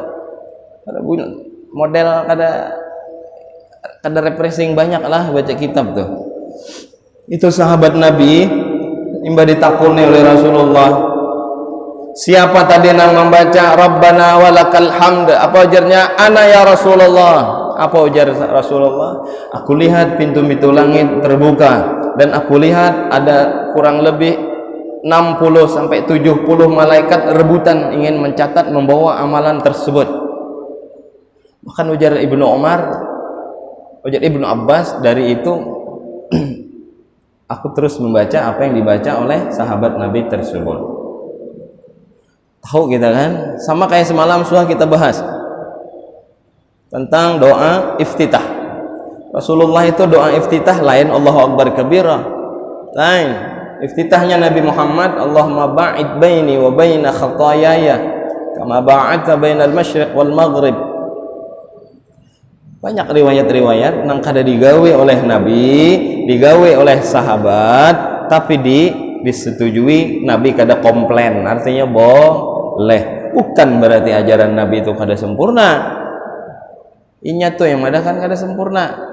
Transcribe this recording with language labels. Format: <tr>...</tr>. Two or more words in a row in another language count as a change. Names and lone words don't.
<bjn>Kada model kada refreshing banyak lah baca kitab tuh.</bjn> <id>Itu sahabat Nabi imba ditakuni oleh Rasulullah, siapa tadi yang membaca</id> <ar>ربنا ولك الحمد?</ar> <bjn>Apa ujarnya?</bjn> <ar>أنا يا رسول الله.</ar> <bjn>Apa ujar Rasulullah?</bjn> <id>Aku lihat pintu-pintu langit terbuka dan aku lihat ada kurang lebih 60 sampai 70 malaikat rebutan ingin mencatat membawa amalan tersebut. Bahkan ujar Ibnu Umar, ujar Ibnu Abbas, dari itu aku terus membaca apa yang dibaca oleh sahabat Nabi tersebut. Tahu kita kan? Sama kayak semalam sudah kita bahas tentang doa iftitah. Rasulullah itu doa iftitah lain</id> <ar>الله أكبر كبيرا.</ar> <id>Lain.</id> <ar>Iftitahnya Nabi Muhammad, اللهم باعد بيني وبين خطاياي كما باعدت بين المشرق والمغرب.</ar> <bjn>Banyak riwayat-riwayat nang kada digawe oleh Nabi, digawe oleh sahabat, tapi disetujui, Nabi kada komplain.</bjn> <id>Artinya boleh.</id> <bjn>Bukan berarti ajaran Nabi itu kada sempurna. Inya tuh yang ada kan kada sempurna.</bjn>